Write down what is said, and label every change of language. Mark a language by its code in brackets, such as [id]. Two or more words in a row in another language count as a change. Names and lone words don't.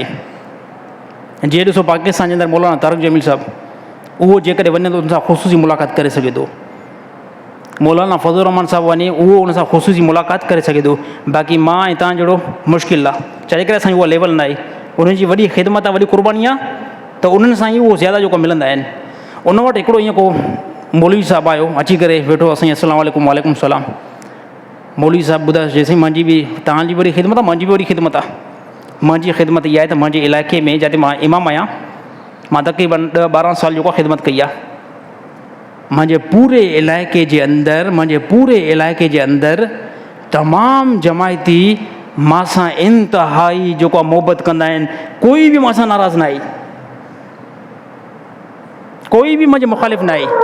[sd] जीअं ॾिसो पाकिस्तान जे अंदरि मौलाना तारिक जमील साहिबु, उहो जेकॾहिं वञे थो उन सां ख़ुसूसी मुलाक़ात करे सघे थो, मौलाना फज़लुर रहमान साहिबु वञे उहो उन सां ख़ुसूसी मुलाक़ात करे सघे थो, बाक़ी मां ऐं तव्हां जहिड़ो मुश्किल आहे, छाजे करे असांजी उहा लेवल न आहे, उनजी वॾी ख़िदमत आहे, वॾी क़ुर्बानी आहे, त उन्हनि सां ई उहो ज़्यादा जेको मिलंदा आहिनि। उन वटि हिकिड़ो ईअं को मौलवी साहिबु आयो, अची करे वेठो, असांजी [ar] السلام عليكم، وعليكم السلام. [sd] मौलवी साहिबु ॿुधायो जेसीं मुंहिंजी बि तव्हांजी वॾी ख़िदमत आहे, मुंहिंजी बि वॾी ख़िदमत आहे। मुंहिंजी ख़िदमत इहा आहे त मुंहिंजे इलाइक़े में जिते मां इमाम आहियां, मां तक़रीबन 10-12 साल जेको ख़िदमत कई आहे, मुंहिंजे पूरे इलाइक़े जे अंदरि तमामु जमायती मां इंतिहाई जेको आहे मोहबत कंदा आहिनि, कोई बि मां नाराज़ न आहे, कोई बि मुंहिंजे मुख़ालिफ़ न आहे।